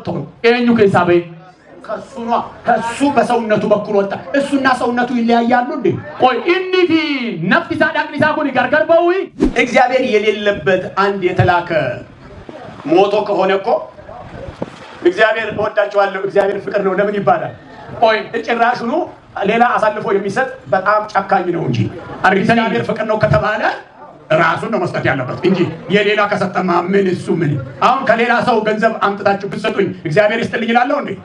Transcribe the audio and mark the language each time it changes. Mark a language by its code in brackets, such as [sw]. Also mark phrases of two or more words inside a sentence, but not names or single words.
[om] eenyu keessaa ba'e? [am] ከሱ በሰውነቱ በኩል ወጣ። እሱና ሰውነቱ ይለያያሉ እንዴ? [om] ቆይ inni fi nafti isaa dhaqni isaa kun gargar ba'u? [am] እግዚአብሔር የሌለበት አንድ የተላከ ሞቶ ከሆነ እኮ እግዚአብሔር እወዳቸዋለሁ እግዚአብሔር ፍቅር ነው ለምን ይባላል? ቆይ ጭራሹኑ ሌላ አሳልፎ የሚሰጥ በጣም ጨካኝ ነው እንጂ እግዚአብሔር ፍቅር ነው ከተባለ ራሱን ነው መስጠት ያለበት እንጂ የሌላ ከሰጠማ ምን እሱ ምን አሁን ከሌላ ሰው ገንዘብ አምጥታችሁ ብትሰጡኝ እግዚአብሔር ይስጥልኝ ይላልው እንዴ?